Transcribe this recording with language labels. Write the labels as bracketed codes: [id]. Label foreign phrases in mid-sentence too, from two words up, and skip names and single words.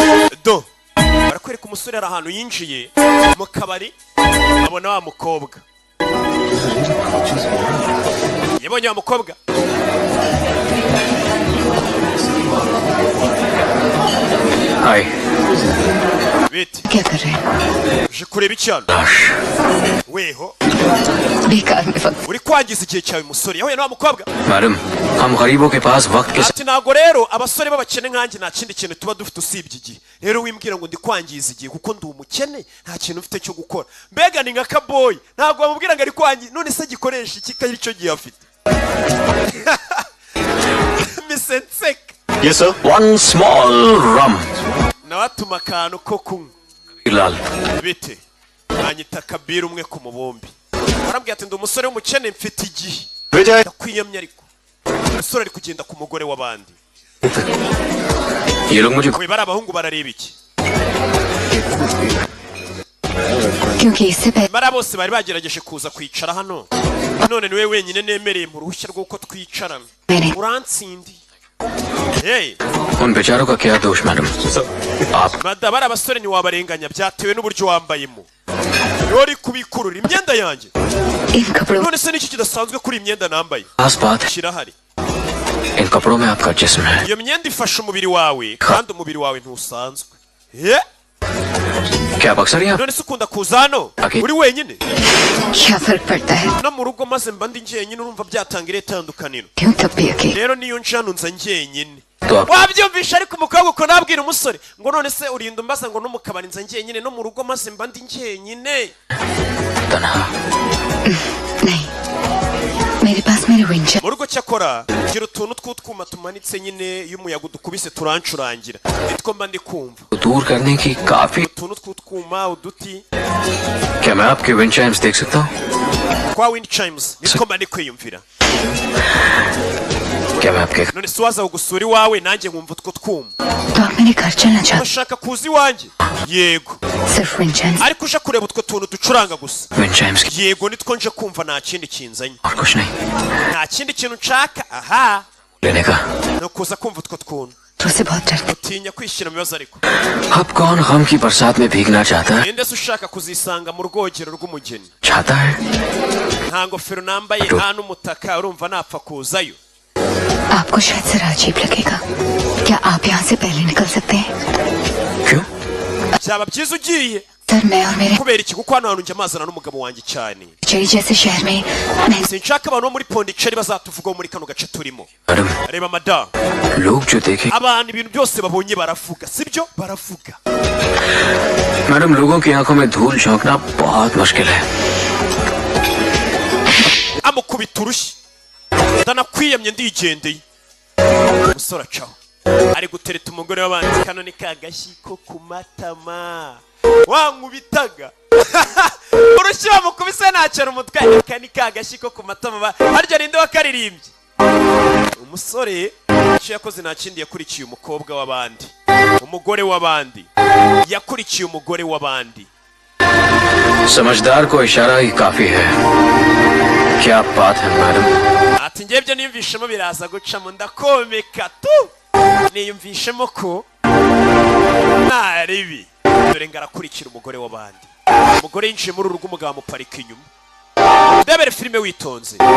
[rw] barakwereka umusore ari ahantu yinjiye mu kabari abona wa mukobwa yabonye wa mukobwa [hi] हाय [rw] biti [hi] क्या कर रहे हैं [rw] uje kureba icyana [hi] लाश [rw] weho [hi] बेकार में वक्त [rw] uri kwangiza igihe cyawe musore yahuye na wa mukobwa [hi] मैडम हम गरीबों के पास वक्त के [rw] ati ntabwo rero abasore b'abakene nkanjye nta kindi kintu tuba dufite usibye igihe rero wimbwira ngo ndi kwangiza igihe kuko ndi umukene nta kintu ufite cyo gukora mbega ni nka kaboyi ntabwo bamubwira ngo ari kwangiza none se gikoresha iki ko aricyo gihe afite misenseka [en] Yes sir. One small rum. [rw] nawe atuma akantu ko kunywa Bilal. bite nanyita kabiri umwe ku mubumbi arambwira ati ndi umusore w'umukene mfite igihe Vijay. ndakwiyamye ariko umusore ari kugenda ku mugore w'abandi [hi] ये लोग मुझे [rw] we bari abahungu barareba iki [hi] क्योंकि इससे पहले [rw] bari bose bari bagerageje kuza kwicara hano none niwe wenyine nemereye mu ruhushya rw'uko twicarana [hi] मैंने [rw] uransindi hey [hi] उन बेचारों का क्या दोष मैडम आप [rw] mada bari abasore ntiwabarenganya byatewe n'uburyo wambayemo yori kubikurura imyenda yanjye [hi] इन कपड़ों [rw] none se n'iki kidasanzwe kuri iyi myenda nambaye [hi] खास बात है [rw] kirahari [hi] इन कपड़ों में आपका जिस्म है [rw] iyo myenda ifasha umubiri wawe kandi umubiri wawe ntusanzwe yeah [hi] क्या आप अक्सर यहाँ [rw] none se ukunda kuza hano Okay. uri wenyine [hi] क्या फर्क पड़ता है [rw] no mu rugo maze mba ndi njyenyine urumva byatangira itandukaniro [hi] क्यों तब भी अकेले [rw] rero niyo njano nza njyenyine [hi] तो आप [rw] wabyumvisha ariko umukobwa uko nabwira umusore ngo none se urinda umbaza ngo no mu kabari nza njyenyine no mu rugo maze mba ndi njyenyine [hi] तनहा नहीं मेरे पास मेरे विंचर [rw] mu rugo cyakora gira utuntu tw'utwuma tumanitse nyine iyo umuyaga udukubise turancurangira nitwo mba ndi kumva [hi] दूर करने की काफी [rw] utuntu tw'utwuma uduti [hi] क्या मैं आपके [en] wind chimes [hi] देख सकता हूँ [rw] twa [en] wind chimes [rw] nitwo mba ndi kwiyumvira [hi] क्या मैं आपके [rw] none se waza gusura iwawe nanjye nkumva utwo twuma [hi] तो आप मेरे घर चलना चाहते [rw] urashaka kuza iwanjye yego [hi] सिर्फ विंचर [rw] ariko uje kureba utwo tuntu ducuranga gusa [en] wind chimes [hi] की [rw] yego nitwo nje kumva nta kindi kinzanye [hi] और कुछ नहीं [rw] nta kindi kintu nshaka aha [hi] लेने का [rw] ni ukuza kumva utwo twuntu [hi] तो उसे बहुत डरते [rw] utinya kwishyira mu bibazo ariko [hi] अब कौन गम की बरसात में भीगना चाहता है [rw] ninde se ushaka kuzisanga mu rwogero rw'umugeni [hi] चाहता है [rw] nta ngofero nambaye nta n'umutaka urumva napfa kuzayo [hi] आपको शायद जरा अजीब लगेगा क्या आप यहाँ से पहले निकल सकते हैं क्यों [rw] byaba byiza ugiye [hi] सर मैं और मेरे [rw] kubera iki kuko hano hantu njya amazana n'umugabo wanjye cyane [hi] चेरी जैसे शहर में मैं [rw] sinshaka abantu bo muri pondiceri bazatuvugaho muri kano gace turimo [hi] मैडम [rw] reba madamu [hi] लोग जो देखे [rw] abantu ibintu byose babonye baravuga sibyo baravuga [hi] मैडम लोगों की आंखों में धूल झोंकना बहुत मुश्किल है [rw] amukubita urushyi ndanakwiyamye ndigendeye umusore acaho ari gutereta umugore w'abandi kano ni ka gashyi ko ku matama wankubitaga urushyi bamukubise ntacyo umutwe aka ni ka gashyi ko ku matama harya ninde wakaririmbye umusore icyo yakoze nta kindi yakurikiye umukobwa w'abandi umugore w'abandi yakurikiye umugore w'abandi [hi] समझदार को इशारा ही काफी है क्या बात है मैडम [rw] ati ngewe ibyo niyumvishemo biraza gucamo ndakomeka tu niyumvishemo ko nta ribi dore ngo arakurikira umugore w'abandi umugore yinjiye muri uru rugo umugabo amuparika inyuma ndebere filime witonze